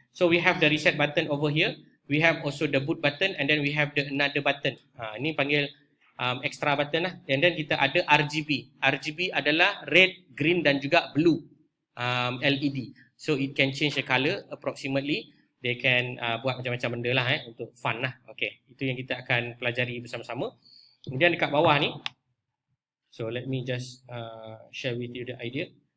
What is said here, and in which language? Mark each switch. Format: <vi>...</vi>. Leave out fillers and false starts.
<en>So we have the reset button over here. We have also the boot button and then we have the another button.</en> <ms>Ini panggil extra button lah. And then kita ada RGB. RGB adalah red, green dan juga blue LED.</ms> <en>So it can change the color approximately. They can</en> <ms>buat macam-macam benda lah untuk fun lah. Okay, itu yang kita akan pelajari bersama-sama. Kemudian dekat bawah ni.</ms> <en>So let me just share with you the idea.</en>